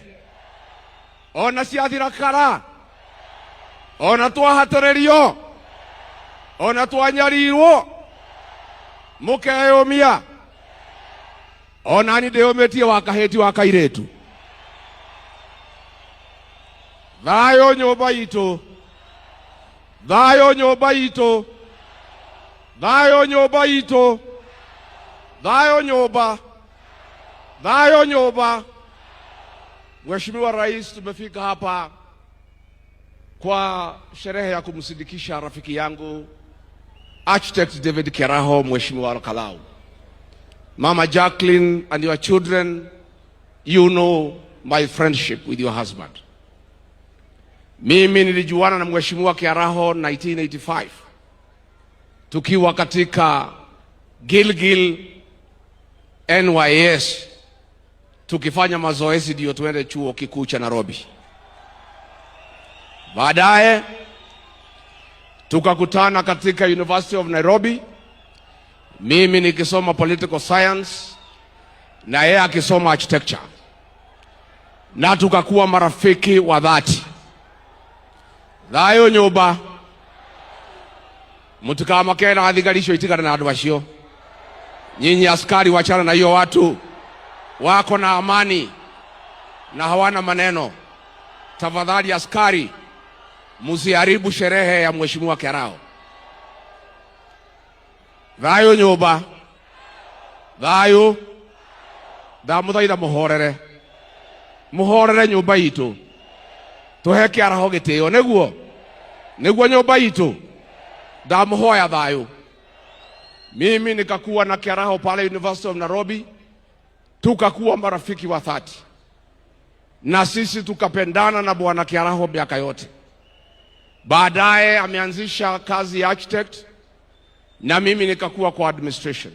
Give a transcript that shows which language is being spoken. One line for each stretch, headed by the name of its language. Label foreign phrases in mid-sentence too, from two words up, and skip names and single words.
Kikuyu: Ona ciathira kara, ona twahatĩrĩrio, ona twanyarirwo, mũkeyũmia, ona ni ndĩyũmĩtie wa kahĩti wa kairĩtu. Thayũ nyũmba itũ, thayũ nyũmba itũ, thayũ nyũmba itũ, thayũ nyũmba, thayũ nyũmba.
Swahili: Mheshimiwa Rais, tumefika hapa kwa sherehe ya kumsindikisha rafiki yangu Architect David Kiaraho, Mheshimiwa Kalau.
English: Mama Jacqueline and your children, you know my friendship with your husband.
Swahili: Mimi nilijuana na Mheshimiwa Kiaraho 1985 tukiwa katika Gilgil NYS tukifanya mazoezi ndio tuende chuo kikuu cha Nairobi. Baadaye tukakutana katika University of Nairobi, mimi nikisoma
English: political science
Swahili: na yeye akisoma architecture, na tukakuwa marafiki wa dhati.
Kikuyu: Thayũ nyũmba, mũtikamake na athigarisho itigana na andũ acio.
Swahili: Nyinyi askari wachana na hiyo watu. Wako na amani na hawana maneno. Tafadhali askari, msiharibu sherehe ya Mheshimiwa Kiaraho.
Kikuyu: Thayũ nyũmba, thayũ, ndamũthaitha mũhorere. Mũhorere nyũmba itũ. Tũhe Kiaraho gĩtĩo nĩguo nyũmba itũ. Ndamũhoya thayũ.
Swahili: Mimi nikakuwa na Kiaraho pale University of Nairobi. Tukakuwa marafiki wa dhati. Na sisi tukapendana na Bwana Kiaraho miaka yote. Baadaye ameanzisha kazi ya architect na mimi nikakuwa kwa administration.